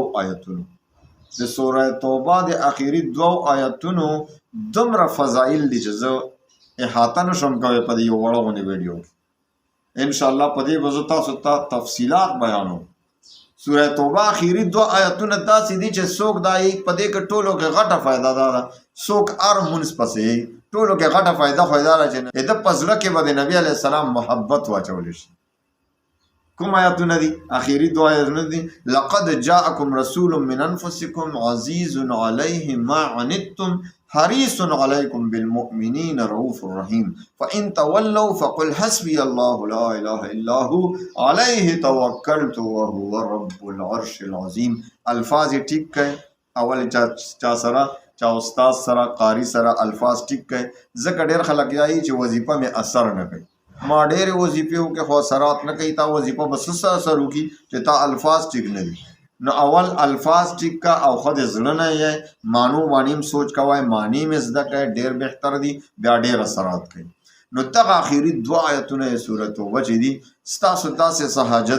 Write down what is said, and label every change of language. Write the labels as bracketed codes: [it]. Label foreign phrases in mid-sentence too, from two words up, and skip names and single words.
[ps] آیتونو د سوره توبه د اخري 2 آیتونو دومره فضایل دي چې زه احاطه نشم کولی په دې یو وړه غوندې ویډیو کې انشاءالله په دې به زه تاسو ته تفصیلات بیانوم سوره توبه اخري 2 آیتونه داسې دي چې څوک دا په دې کې ټولو کې غټه فایده دا ده څوک هر مونځ پسې ټولو کې غټه فایده خو دا ده چې د په زړه کې به د نبي علیه السلام محبت واچولی شي کوم آیاتونه دي اخري 2 آیاتونه دي [ar] لقد جاءكم رسول من انفسكم عزيز عليه ما عنتم حريص عليكم بالمؤمنين رؤوف رحيم فإن تولوا فقل حسبي الله لا إله إلا هو عليه توكلت وهو رب العرش العظيم [ur] الفاظ ٹھیک ہے [ps] اول چا سره چا استاد سره قاری سره [ur] الفاظ ٹھیک ہے [ps] ځکه ډېر خلک یایي چې وظیفه مې اثر نه کوي ما ډېرې وظیفې وکړې خو اثرات نه کوي تا وظیفه به څه اثر وکړي چې تا الفاظ ټیک نه دي نو اول الفاظ ټیک کا او خود زړه نه یې مانو باندې هم سوچ کوئ معنی مې زده کړئ ډېر بهتر دي بیا ډېر اثرات کوي نو دغه اخري 2 آیتونه یې سورة توبه چې دي ستاسو داسې څه حاجت